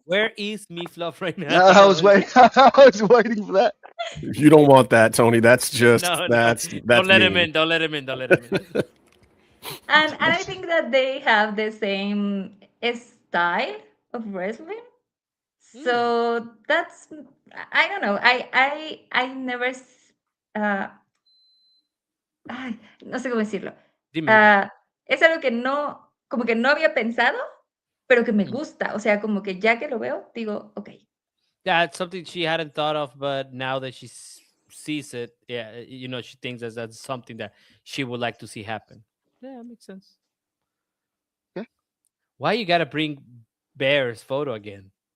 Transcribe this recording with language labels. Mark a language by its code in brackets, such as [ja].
[en] Where is Meefloaf right now? I was waiting for that. You don't want that, Tony. That's just that's Don't let him in. Don't let him in. And I think that they have the same style of wrestling. So that's, I don't know. I never [es] no sé cómo decirlo. Es algo que como que no había pensado, pero que me gusta. O sea, como que ya que lo veo, digo, okay. [en] Yeah, it's something she hadn't thought of, but now that she sees it, she thinks that that's something that she would like to see happen. Yeah, that makes sense. Okay. Why you gotta bring Bear's photo again?